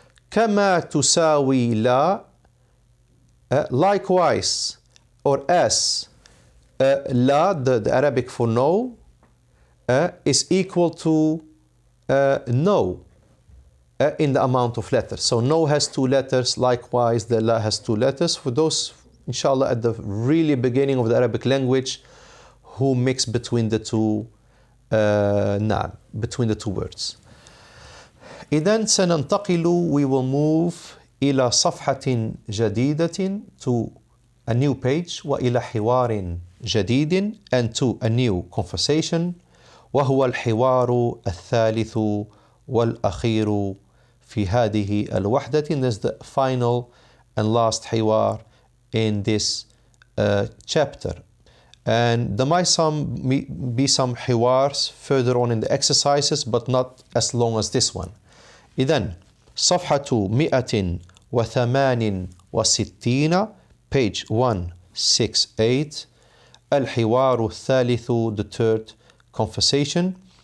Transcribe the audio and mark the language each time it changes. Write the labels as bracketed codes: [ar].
[ar] كما تساوي لا, [en] likewise, or as لا, the Arabic for no, is equal to no in the amount of letters. So no has 2 letters, likewise the la has 2 letters. For those, inshallah, at the really beginning of the Arabic language who mix between the two نعم, between the two words. [ar] إذن سننتقل, [en] we will move [ar] إلى صفحة جديدة, [en] to a new page, [ar] وإلى حوار جديد, [en] and to a new conversation, [ar] وهو الحوار الثالث والأخير في هذه الوحدة. [en] And that's the final and last حوار in this chapter. And there might be some حوارs further on in the exercises, but not as long as this one. [ar] إذن صفحة 168, [en] page 168, [ar] الحوار الثالث, [en] the third conversation.